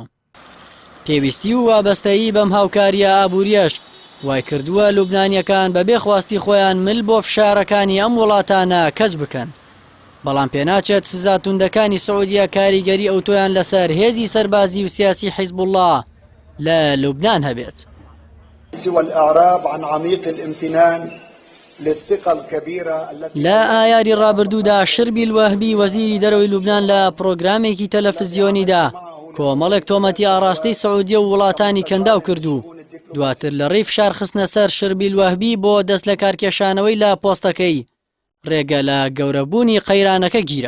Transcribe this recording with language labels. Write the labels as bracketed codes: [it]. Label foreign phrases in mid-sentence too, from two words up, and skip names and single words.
[ckb] پێویستی و وابەستەیی بەم هاوکاریە ئابووریەش وای کردووە لوبنانیەکان بەبێ خواستی خۆیان مل بۆ فشارەکانی ئەم وڵاتانە کەچ بکەن. بەڵام پێناچێت سزا توندەکانی سعودیە کاریگەری ئەوتۆیان لەسەر هێزی سەربازی و سیاسی حیزبوڵڵا لە لوبنان هەبێت. [ar] سوى الإعراب عن عميق الامتنان للثقة الكبيرة [ckb] لا ئایاری ڕابردوودا شربی الوهبی وەزیری دەرەوەی لوبنان لە پرۆگرامێکی تەلەڤیزیۆنیدا کۆمەڵێک تۆمەتی ئاڕاستی سعودیە و وڵاتانی کەنداو کردو. دواتر لە ڕێی فشار خستنە سەر شربی الوهبی بۆ دەست لە کارکێشانەوەی لە پۆستەکەی ڕێگە لە گەورەبوونی قەیرانەکە گیرە.